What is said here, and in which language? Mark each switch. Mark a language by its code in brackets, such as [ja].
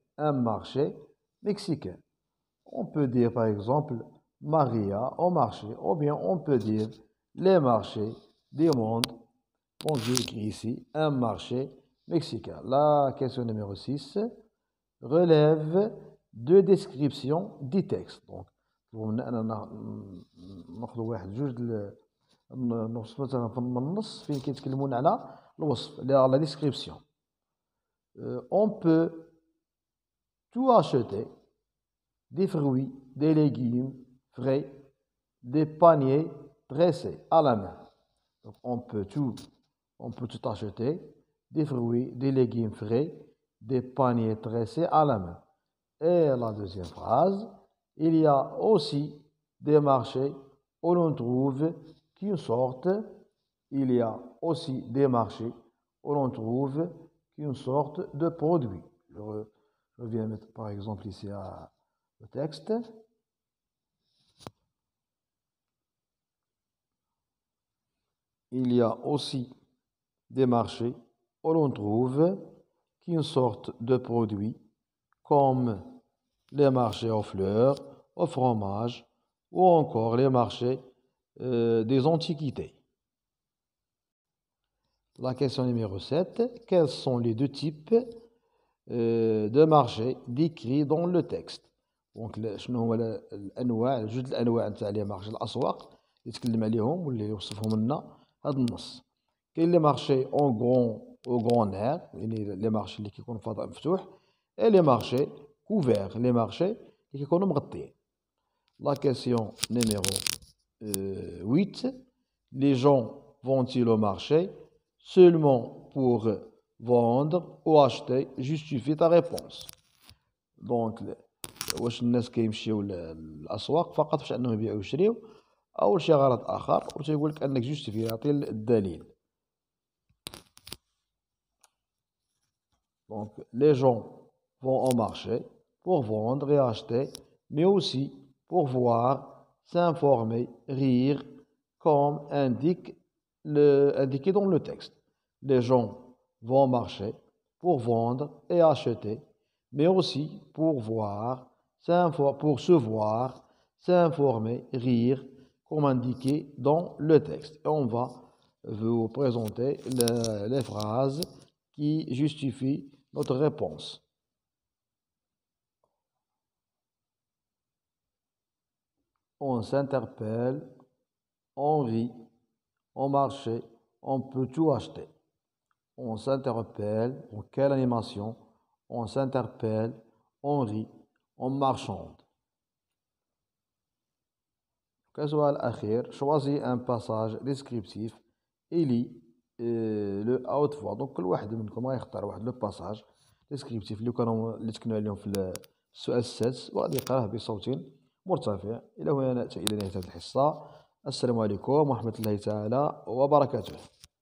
[fr] Un marché mexicain. On peut dire, par exemple, Maria au marché. Ou bien, on peut dire les marchés du monde. Donc, j'ai écrit ici un marché mexicain. La question numéro 6 relève deux descriptions du texte. [ar] Donc, ناخذ واحد جوج النص مثلا في النص فين كيتكلمون على الوصف [fr] la description. On peut tout acheter, des fruits, des légumes frais, des paniers dressés à la main. Donc, on peut tout acheter, des fruits, des légumes frais, des paniers dressés à la main. Et la deuxième phrase, il y a aussi des marchés où l'on trouve qu'une sorte, il y a aussi des marchés où l'on trouve qu'une sorte de produit. Je viens mettre par exemple ici le texte. Il y a aussi des marchés où l'on trouve qu'une sorte de produit comme les marchés aux fleurs, au fromage ou encore les marchés des antiquités. La question numéro 7. Quels sont les deux types de marchés décrits dans le texte؟ [ar] دونك شنو هما الانواع جوج الانواع نتاع [fr] لي مارشي [ar] الاسواق اللي تكلم عليهم واللي يوصفهم لنا هذا النص. كاين [fr] لي مارشي اون غران اير [ar] يعني لي مارشي اللي كيكون فضاء مفتوح اي [fr] لي مارشي كوفير [ar] لي مارشي اللي كيكونوا مغطيين. [fr] La question numéro 8. Les gens vont-ils au marché seulement pour vendre ou acheter? Justifie ta réponse. [ar] Donc, واش الناس كيمشيو للاسواق فقط باش انهم يبيعوا ويشريو او لشي غرض اخر وتيقول لك انك جوستيفي يعطي الدليل. [fr] Donc, les gens vont au marché pour vendre et acheter, mais aussi pour voir, s'informer, rire, comme indiqué dans le texte. Les gens vont au marché pour vendre et acheter, mais aussi pour voir, pour se voir, s'informer, rire, comme indiqué dans le texte. Et on va vous présenter les phrases qui justifient notre réponse. On s'interpelle, on rit, on marche, on peut tout acheter. On s'interpelle, en quelle animation? On s'interpelle, on rit, on marchande. [ar] كسؤال الأخير [fr] choisis un passage descriptif et lis le à haute voix. [ar] Donc كل واحد منكم غيختار واحد [fr] لو باساج ديسكريبتيف [ar] اللي تكلمنا عليهم في السؤال السادس وغادي يقراه بصوت مرتفع. إلى هنا نأتي إلى نهاية هذه الحصة. السلام عليكم ورحمة الله تعالى وبركاته.